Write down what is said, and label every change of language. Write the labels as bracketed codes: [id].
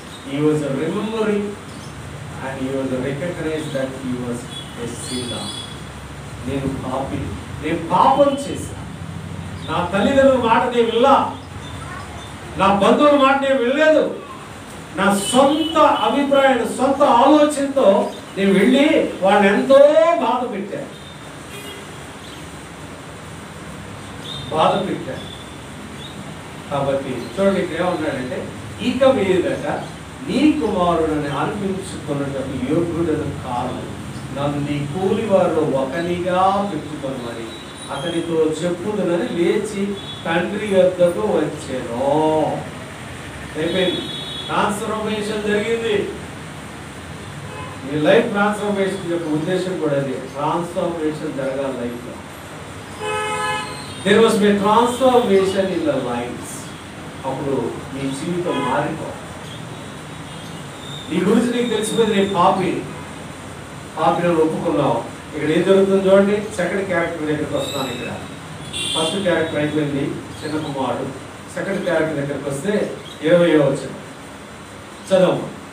[en] He was remembering and he was recognized that he was a sinner. [te] నేను పాపిని, నేను పాపం చేశాను. నా తల్లిదండ్రుల మాట నేను వినలా, నా బంధువుల మాట నేను వినలేదు, నా సొంత అభిప్రాయం, సొంత ఆలోచనతో నేను వెళ్ళి వాళ్ళని ఎంతో బాధ పెట్టాను. కాబట్టి చూడండి, ఇక్కడ ఏమన్నాడంటే, ఇక మీదట నీ కుమారుడని అనిపించుకున్నట్టు యోగ్యుడను కాదు, నన్ను నీ కూలి వారిలో ఒకనిగా పెట్టుకొనమని అతనితో చెప్పుదునని లేచి తండ్రి యొద్దకు వచ్చాను. అయిపోయింది, ట్రాన్స్ఫర్మేషన్ జరిగింది. ఈ లైఫ్ ట్రాన్స్ఫర్మేషన్ యొక్క ఉద్దేశం కూడా అది. ట్రాన్స్ఫర్మేషన్ జరగాలి లైఫ్లో. [en] There must be a transformation in the lives. [te] అప్పుడు నీ జీవితం మారిపోవాలి. నీ గురించి నీకు తెలిసిపోయింది, నేను పాపిని ఒప్పుకున్నావు. ఇక్కడ ఏం జరుగుతుందో చూడండి. సెకండ్ క్యారెక్టర్ దగ్గరికి వస్తాను. ఇక్కడ ఫస్ట్ క్యారెక్టర్ అయిపోయింది, చిన్న కుమారుడు. సెకండ్ క్యారెక్టర్ దగ్గరికి వస్తే 20వ వచనం చదవము.